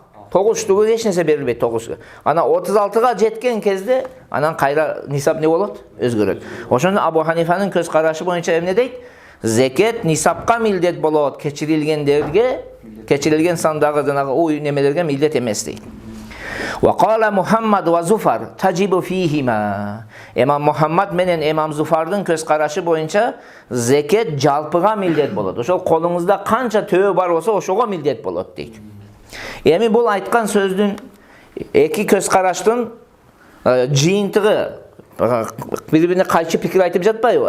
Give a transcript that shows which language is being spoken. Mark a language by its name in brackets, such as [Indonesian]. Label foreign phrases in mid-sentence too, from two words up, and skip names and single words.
[Kyrgyz] 9 штугу эч нерсе берилбейт 9. Ана 36га жеткен кезде анан кайра нисап не болот? Өзгөрөт. Ошондо Абу Ханифанын көз карашы боюнча эмне дейт? Зекет нисапка милдет болот, кечирилген сандагы жанагы уй немелерге милдет эмес дейт. [Arabic] وقال محمد وزفر تجب فيهما. [Kyrgyz] Имам Мухаммад менен Имам Зуфардын көз карашы боюнча зекет жалпыга милдет болот. Ошол колуңузда канча төбө бар болсо, ошого милдет болот дейт. Эми бул айткан сөздүн 2 көз караштын жыйынтыгы бири-бирине кайчы пикир айтып жатпайбы?